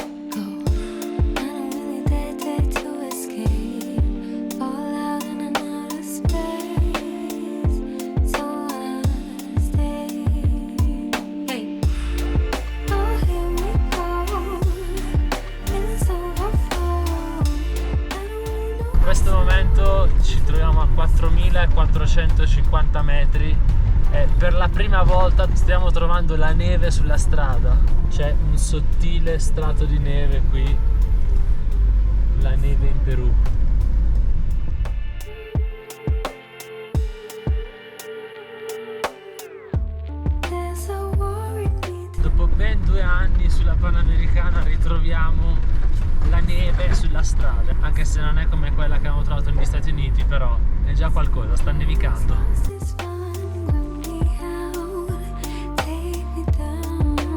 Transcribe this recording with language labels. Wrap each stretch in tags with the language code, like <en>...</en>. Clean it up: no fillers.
<en>Go, I don't really dare to escape. Fall out in another space, so I stay. Hey, oh here we go, it's overflow. I don't really know.</en> <it>In questo momento ci troviamo a 4450 metri e per la prima volta stiamo trovando la neve sulla strada. C'è un sottile strato di neve qui, la neve in Perù.</it> <en>There's a war in me.</en> <it>Dopo ben 2 anni sulla Panamericana ritroviamo la neve sulla strada, anche se non è come quella che abbiamo trovato negli Stati Uniti, però è già qualcosa, sta nevicando.</it> <en>This fun, grab me out, take me down.</en>